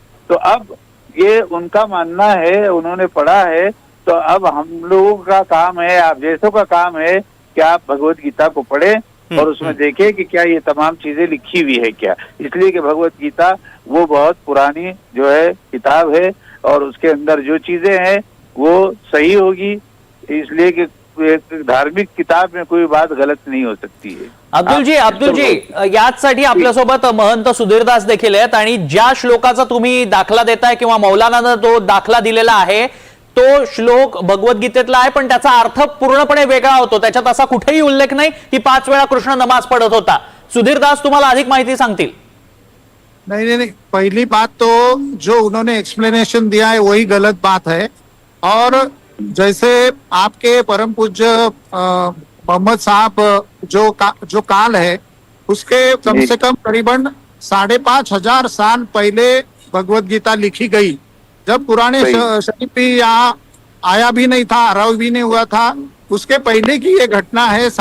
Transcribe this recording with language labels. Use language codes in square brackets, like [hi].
[hi] तो अब ये उनका मानना है, उन्होंने पढ़ा है, तो अब हम लोगों का काम है, आप जैसों का काम है कि आप भगवत गीता को पढ़ें और उसमें देखें कि क्या ये तमाम चीजें लिखी हुई है क्या। इसलिए कि भगवत गीता वो बहुत पुरानी जो है किताब है और उसके अंदर जो चीजें हैं वो सही होगी, इसलिए कि एक धार्मिक किताब में कोई बात गलत नहीं हो सकती है। [mr] अब्दुलजी याचसाठी आपल्यासोबत महंत सुधीरदास देखील आहेत आणि ज्या श्लोकाचा तुम्ही दाखला देताय किंवा मौलानानं जो दाखला दिलेला आहे तो श्लोक भगवद्गीतेतला आहे, पण त्याचा अर्थ पूर्णपणे वेगळा होतो। त्याच्यात असा कुठेही उल्लेख नाही की 5 वेळा कृष्ण नमाज पढ़त होता। सुधीरदास तुम्हाला अधिक माहिती सांगतील। [hi] नहीं, पहली बात तो जो उन्होंने एक्सप्लेनेशन दिया है वही गलत बात है। और जैसे आपके परम पूज्य मोहम्मद साहब जो काल है उसके कम से कम करीबन 5,500 साल पहले भगवत गीता लिखी गई, जब पुराने शरीफ भी यहाँ आया भी नहीं था, आरव भी नहीं हुआ था, उसके पहले की ये घटना है।